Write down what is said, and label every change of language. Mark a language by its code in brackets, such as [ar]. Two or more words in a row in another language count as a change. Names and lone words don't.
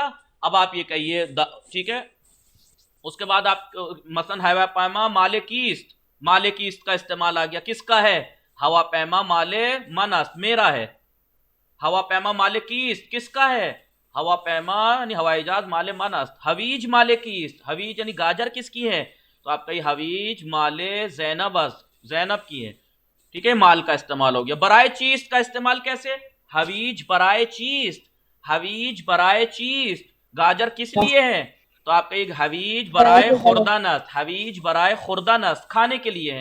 [hi] अब आप ये कहिए ठीक है, उसके बाद आप मसलन [fa] هواپیما مال کیست, مال کیست [hi] का इस्तेमाल आ गया, किसका है, [fa] هواپیما مال من است [hi] मेरा है। [fa] هواپیما مال کیست [hi] किसका है, हवा पैमा यानी हवाई जहाज [fa] مال من است. هویج مال کیست, [hi] हवीज यानी गाजर किसकी है, तो आप कहिए [fa] هویج مال زینب, [hi] जैनब की है, ठीक है, माल का इस्तेमाल हो गया। बराए चीज का इस्तेमाल कैसे, [fa] هویج برای چیست, هویج برای چیست [hi] गाजर किस लिए है, तो आप कहिए [fa] هویج برای خوردن است, هویج برای خوردن است [hi] खाने के लिए है।